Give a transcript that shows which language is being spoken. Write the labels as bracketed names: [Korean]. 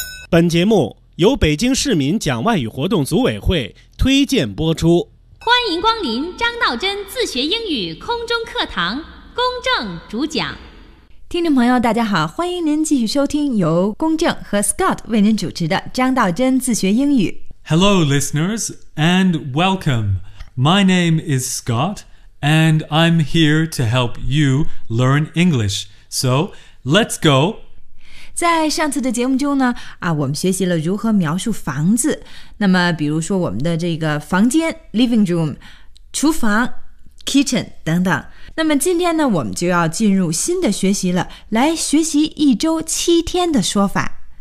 [Chinese] 本节目由北京市民讲外语活动组委会推荐播出。欢迎光临张道真自学英语空中课堂，公正主讲。听众朋友大家好，欢迎您继续收听由公正和 Scott 为您主持的张道真自学英语。 [English] Hello, listeners, and welcome. My name is Scott, and I'm here to help you learn English. So, let's go! [Chinese] 在上次的节目中呢、啊、我们学习了如何描述房子。那么比如说我们的这个房间 living room, 厨房 kitchen 等等。那么今天呢我们就要进入新的学习了，来学习一周七天的说法。